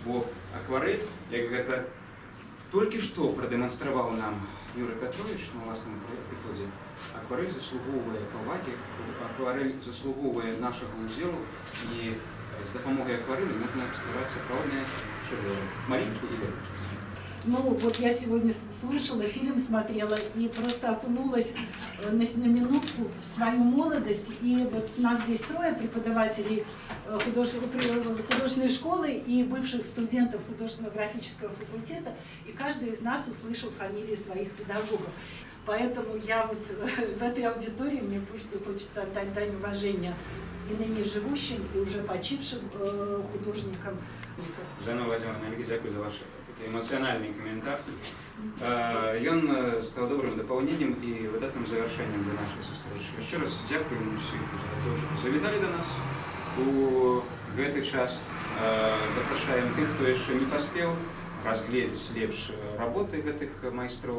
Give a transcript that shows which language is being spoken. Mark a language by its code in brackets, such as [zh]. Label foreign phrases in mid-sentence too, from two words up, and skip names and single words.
[be] Бо акварэль, як гэта толькі што прадэманстраваў нам Юрий Петрович на ўласным прыкладзе, акварэль заслугоўвае павагі, акварэль заслугоўвае нашага удзелу, і з дапамогай акварэлі можна ствараць сапраўдныя шэдэўры, маленькія і вялікія. [ru] Ну, вот я сегодня слышала, фильм смотрела и просто окунулась на минутку в свою молодость. И вот у нас здесь трое преподавателей художественной школы и бывших студентов художественно-графического факультета, и каждый из нас услышал фамилии своих педагогов. Поэтому я вот в этой аудитории, мне просто хочется отдать дань уважения и ныне живущим, и уже почившим художникам. Жанна Владимировна, [uk] дякую за ваши [be] эмоцыянальны каментар. Ён стаў добрым дапаўненнем і выдатным завяршэннем для нашай сустрэчы. Яшчэ раз дзякуем усім за тое, што завіталі да нас у гэты час. Запрашаем тых, хто яшчэ не паспеў разгледзець лепш работы гэтых майстроў.